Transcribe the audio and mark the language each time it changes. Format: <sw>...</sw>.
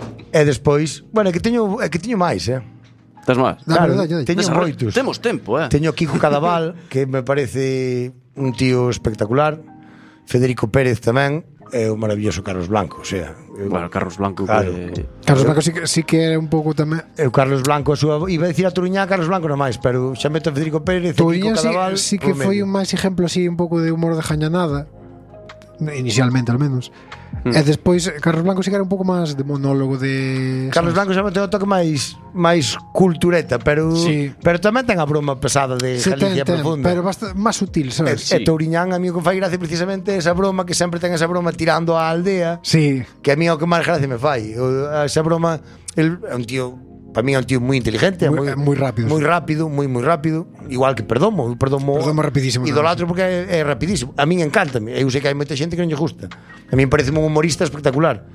<gl>E despois, bueno, que teño máis, eh. Tens máis? Claro, teño moitos. Temos tempo, eh. Teño Kiko Cadaval, que me parece un tío espectacular. Federico Pérez tamén. E o maravilloso Carlos Blanco, o sea. Eu, bueno, Carlos Blanco, claro, que... Carlos Blanco sí que era un pouco tamén. E o Carlos Blanco,</gl> <es>iba a decir</es> <gl>a Turiñá Carlos Blanco nomás, pero xa meto a Federico Pérez. Turiñá sí que foi un máis ejemplo así, un pouco de humor de jañanada, inicialmente</gl> <es>al menos.</es> <gl>E despois Carlos Blanco sí que era un pouco máis de monólogo de... Carlos Blanco xa meteu o toque máis cultureta, pero sí. Pero tamén ten a broma pesada de sí, Galicia profunda, pero bastante máis sutil, sabes? E Touriñán, a mí o que fai gracia precisamente esa broma, que sempre ten esa broma tirando á aldea, sí. Que a mí o que máis gracia me fai esa broma. El é un tío, para mí é un tío moi inteligente, moi rápido, igual que Perdomo rapidísimo, idolatro, porque é rapidísimo. A mí encántame, eu sei que hai moita xente que non lle gusta.</gl> <es>A mí me parece un humorista espectacular.</es>